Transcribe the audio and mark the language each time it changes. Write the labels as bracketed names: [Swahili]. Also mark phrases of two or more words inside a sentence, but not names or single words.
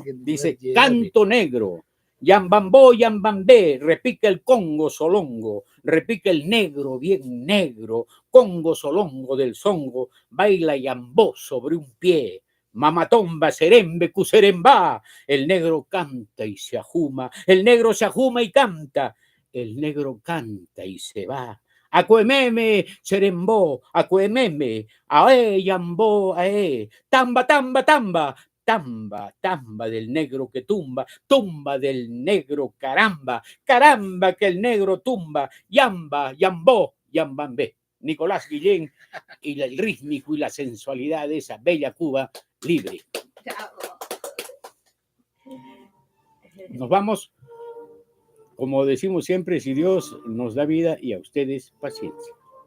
[Spanish] Dice: canto negro, yambambó, yambambé, repica el congo solongo, repica el negro bien negro, congo solongo del songo, baila yambó sobre un pie, mamatomba, serembe, cuserembá, el negro canta y se ajuma, el negro se ajuma y canta, el negro canta y se va. Acuememe, serembó, acuememe, ae, yambó, ae, tamba, tamba, tamba, tamba, tamba del negro que tumba, tumba del negro, caramba, caramba que el negro tumba, yamba, yambó, yambambé. Nicolás Guillén y el rítmico y la sensualidad de esa bella Cuba libre. Nos vamos, como decimos siempre, si Dios nos da vida y a ustedes paciencia.